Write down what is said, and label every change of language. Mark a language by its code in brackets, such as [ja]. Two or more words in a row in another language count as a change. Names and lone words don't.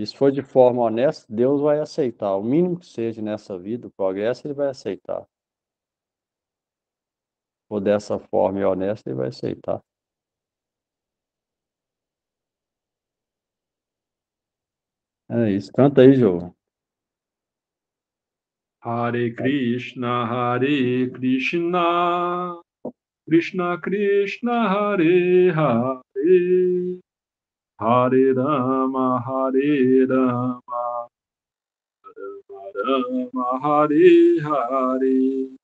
[pt] Se for de forma honesta, Deus vai aceitar. O mínimo que seja nessa vida, o progresso, Ele vai aceitar. Se for dessa forma e honesta, Ele vai aceitar. É isso. Canta aí, João. [sa] हरे कृष्ण कृष्ण कृष्ण हरे हरे हरे राम राम हरे हरे.